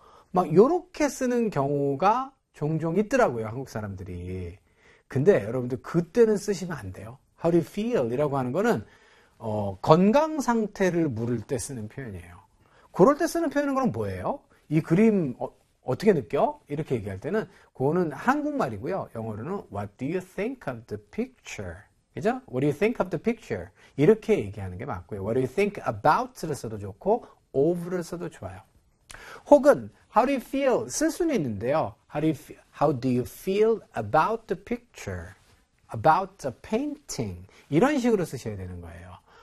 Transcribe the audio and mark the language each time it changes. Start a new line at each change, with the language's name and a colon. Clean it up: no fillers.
Korean: 막 요렇게 쓰는 경우가 종종 있더라고요, 한국 사람들이. 근데 여러분들 그때는 쓰시면 안 돼요.
English: How do you feel?
Korean: 이라고 하는 거는 건강 상태를 물을 때 쓰는 표현이에요. 그럴 때 쓰는 표현은 그럼 뭐예요? 이 그림 어떻게 느껴? 이렇게 얘기할 때는 그거는 한국말이고요. 영어로는
English: What do you think of the picture?
Korean: 그죠?
English: What do you think of the picture?
Korean: 이렇게 얘기하는 게 맞고요.
English: What do you think about?
Korean: 를 써도 좋고
English: of
Korean: 를 써도 좋아요. 혹은
English: How do you feel?
Korean: 쓸 수는 있는데요.
English: How do you feel about the picture? About the painting?
Korean: 이런 식으로 쓰셔야 되는 거예요.